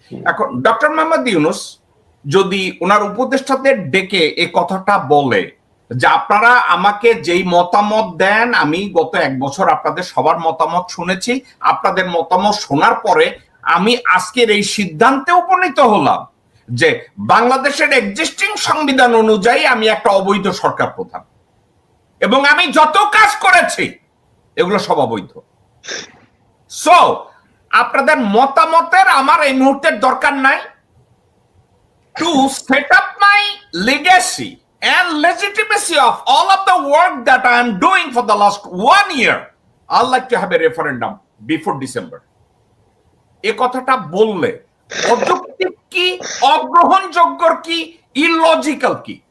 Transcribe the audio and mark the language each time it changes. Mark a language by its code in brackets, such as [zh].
[bn] এখন ডক্টর মোহাম্মদ ইউনূস যদি ওনার উপদেষ্টাদের ডেকে এই কথাটা বলে যে আপনারা আমাকে যেই মতামত দেন, আমি গত 1 বছর আপনাদের সবার মতামত শুনেছি, আপনাদের মতামত শোনার পরে আমি আজকের এই সিদ্ধান্তে উপনীত হলাম যে বাংলাদেশের এক্সিস্টিং সংবিধান অনুযায়ী আমি একটা অবৈধ সরকার প্রধান, এবং আমি যত কাজ করেছি এগুলো সব অবৈধ। সো আপনাদের মতামতের আমার এই মুহূর্তের দরকার নাই। [en] To set up my legacy and legitimacy of all of the work that I am doing for the last 1 year, I'd like to have a referendum before December. [bn] এ কথাটা বললে অযৌক্তিক কি, অগ্রহণযোগ্য কি, ইললজিক্যাল কি?